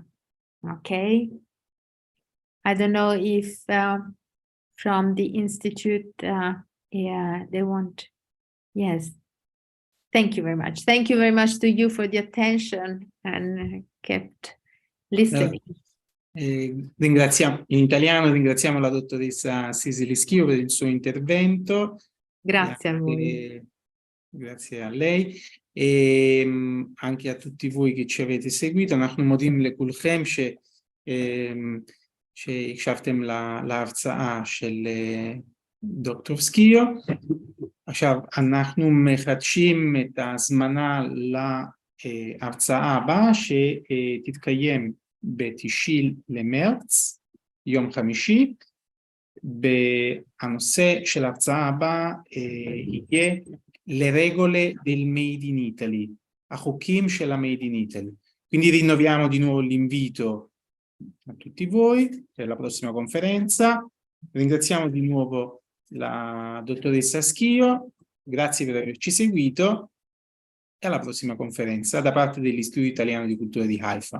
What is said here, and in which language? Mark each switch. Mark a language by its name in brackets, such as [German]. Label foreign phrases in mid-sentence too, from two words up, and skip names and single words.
[English] Okay. I don't know if from the Institute, they want. Yes. Thank you very much. Thank you very much to you for the attention and kept listening. [Italian] Ringraziamo la dottoressa Sisley Schio per il suo intervento. Grazie a voi. Grazie a lei e anche a tutti voi che ci avete seguito. [Hebrew] אנחנו מודים לכולכם שהקשבתם להרצאה של דוקטור סקיו. עכשיו אנחנו מחדשים את ההזמנה להרצאה הבאה שתתקיים ב-9 למרץ, יום חמישי. והנושא של ההרצאה הבאה יהיה [Italian] le regole del Made in Italy, [Hebrew] החוקים של ה-Made in Italy. [Italian] Quindi rinnoviamo di nuovo l'invito a tutti voi per la prossima conferenza. Ringraziamo di nuovo la dottoressa Schio, grazie per averci seguito e alla prossima conferenza da parte dell'Istituto Italiano di Cultura di Haifa.